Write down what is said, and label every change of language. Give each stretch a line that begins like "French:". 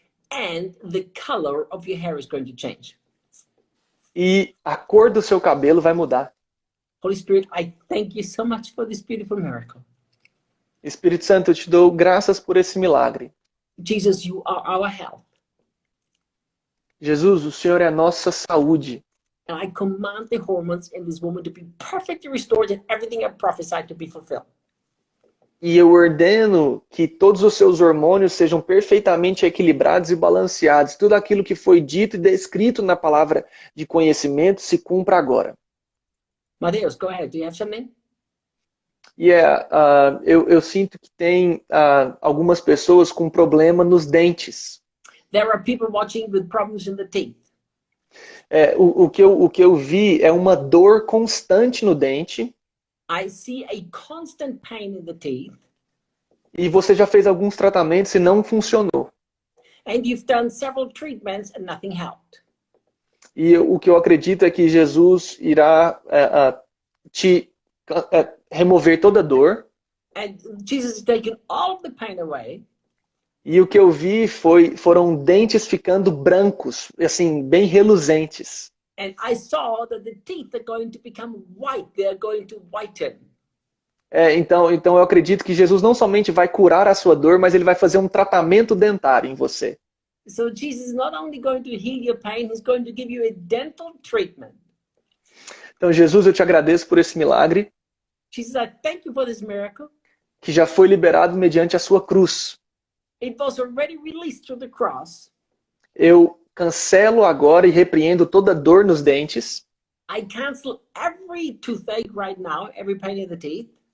English: And the color of your hair is going to change.
Portuguese: E a cor do seu cabelo vai mudar.
English: Holy Spirit, I thank you so much for this beautiful miracle.
Portuguese: Espírito Santo, eu te dou graças por esse milagre.
English: Jesus, you are our health.
Portuguese: Jesus, o Senhor é a nossa saúde.
English: And I command the hormones in this woman to be perfectly restored and everything I prophesied to be fulfilled.
Portuguese: E eu ordeno que todos os seus hormônios sejam perfeitamente equilibrados e balanceados. Tudo aquilo que foi dito e descrito na palavra de conhecimento se cumpra agora.
English: Mateus, go ahead. Do you have something?
Portuguese: Eu sinto que tem algumas pessoas com problema nos dentes.
English: There are people watching with problems in the teeth.
Portuguese: O que eu vi é uma dor constante no dente.
English: I see a constant pain in the teeth.
Portuguese: E você já fez alguns tratamentos e não funcionou.
English: And you've done several treatments and nothing helped.
Portuguese: E o que eu acredito é que Jesus irá te remover toda a dor.
English: And Jesus has taken all of the pain away.
Portuguese: E o que eu vi foram dentes ficando brancos, assim, bem reluzentes.
English: And I saw that the teeth are going to become white. They are going to whiten.
Portuguese: Então eu acredito que Jesus não somente vai curar a sua dor, mas ele vai fazer um tratamento dentário em você.
English: So Jesus is not only going to heal your pain, he's going to give you a dental treatment.
Portuguese: Então Jesus, eu te agradeço por esse milagre.
English: Jesus, I thank you for this miracle.
Portuguese: Que já foi liberado mediante a sua cruz.
English: It was already released through the cross.
Portuguese: Eu cancelo agora e repreendo toda dor nos dentes.
English: I cancel every toothache right now, every pain in the teeth.